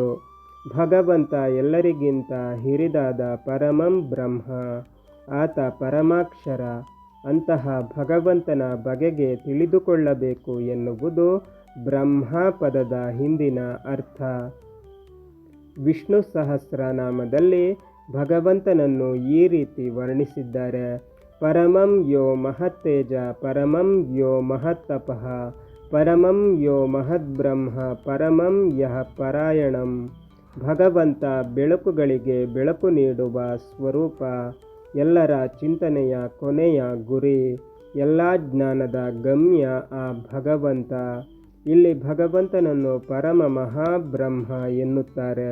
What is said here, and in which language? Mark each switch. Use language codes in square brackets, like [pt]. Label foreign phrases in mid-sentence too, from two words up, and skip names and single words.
[kn] ಭಗವಂತ ಎಲ್ಲರಿಗಿಂತ ಹಿರಿದಾದ [sa] ಪರಮಂ ಬ್ರಹ್ಮ, [kn] ಆತ ಪರಮಾಕ್ಷರ. ಅಂತಹ ಭಗವಂತನ ಬಗೆಗೆ ತಿಳಿದುಕೊಳ್ಳಬೇಕು ಎನ್ನುವುದು ಬ್ರಹ್ಮ ಪದದ ಹಿಂದಿನ ಅರ್ಥ. ವಿಷ್ಣು ಸಹಸ್ರನಾಮದಲ್ಲಿ ಭಗವಂತನನ್ನು ಈ ರೀತಿ ವರ್ಣಿಸಿದ್ದಾರೆ: [sa] ಪರಮಂ ಯೋ ಮಹತ್ತೇಜ, ಪರಮಂ ಯೋ ಮಹತ್ತಪಃ, ಪರಮಂ ಯೋ ಮಹದ್ಬ್ರಹ್ಮ, ಪರಮಂ ಯಃ ಪರಾಯಣಂ. [kn] ಭಗವಂತ ಬೆಳಕುಗಳಿಗೆ ಬೆಳಕು ನೀಡುವ ಸ್ವರೂಪ, ಎಲ್ಲರ ಚಿಂತನೆಯ ಕೊನೆಯ ಗುರಿ, ಎಲ್ಲ ಜ್ಞಾನದ ಗಮ್ಯ ಆ ಭಗವಂತ. ಇಲ್ಲಿ ಭಗವಂತನನ್ನು [sa] ಪರಮ ಮಹಾಬ್ರಹ್ಮ [kn] ಎನ್ನುತ್ತಾರೆ.